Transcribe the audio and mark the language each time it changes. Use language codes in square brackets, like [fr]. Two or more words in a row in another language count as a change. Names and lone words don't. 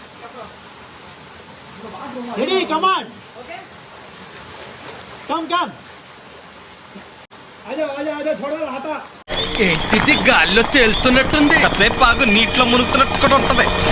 [en] Ready come on come come [hi] आजा आजा आजा थोड़ा हटा [te] ఏంటిది గాల్లో తేలుతున్నట్టుంది కాసేపు బాగు నీటిలో మునుగుతున్నట్టు కూడా ఉంటది